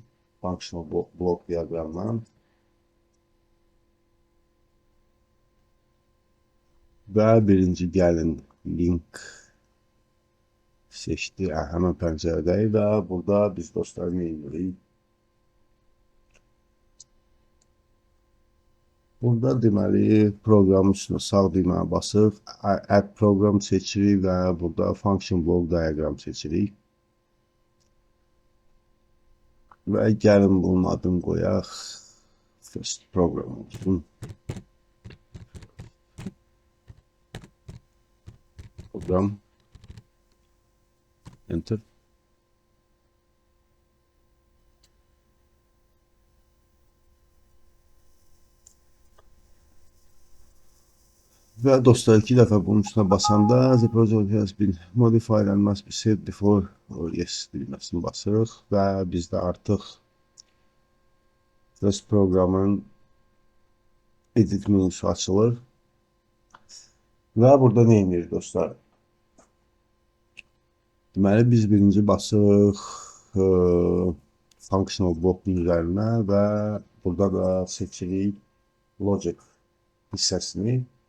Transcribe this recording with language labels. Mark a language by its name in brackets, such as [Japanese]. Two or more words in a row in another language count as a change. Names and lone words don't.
[English] Functional block diaqramdan. [Azerbaijani] Və birinci gəlin link seçdi. Həmən pəncərədəyik və burada biz dostlar nə edirik? Burada deməli proqramın üstünə sağ düyməni basıb [English] add program [Azerbaijani] seçirik və burada [English] function block diagram [Azerbaijani] seçirik. Və gəlin bunun adını qoyaq. [English] First program [Azerbaijani] olsun. Program. Enter. Və dostlar, iki dəfə bunun üstünə basanda [English] the project has been modified and must be saved before [Azerbaijani] or yes düyməsini basırıq və bizdə artıq first proqramın edit menüsü açılır. Və burada nə edirik dostlar? Deməli biz birinci basırıq [English] functional blockun [Azerbaijani] üzərinə və burada da seçirik logic hissəsini.